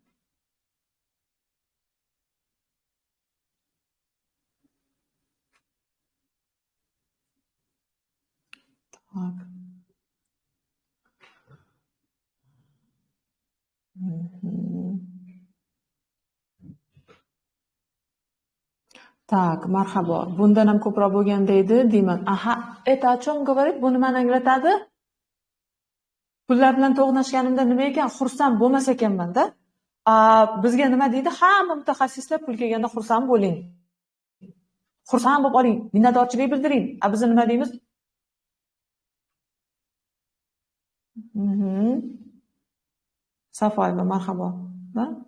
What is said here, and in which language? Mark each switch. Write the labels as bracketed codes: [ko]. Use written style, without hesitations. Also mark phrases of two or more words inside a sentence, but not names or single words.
[ru] Tak. [uz] Tak, marhabo. Bundan ham ko'proq bo'lganda edi deyman. [ru] Aha, это о чем говорит? [uz] Bu nimani anglatadi? Pullar bilan to'qnashganimda nima ekan? Xursand bo'lmas ekanman-da. Bizga nima deydi? Hamma mutaxassislar pul kelganda xursand bo'ling. Xursand bo'lib oling, minnatdorchilik bildiring. Biz nima deymiz? Safoyeva, marhabo. Da?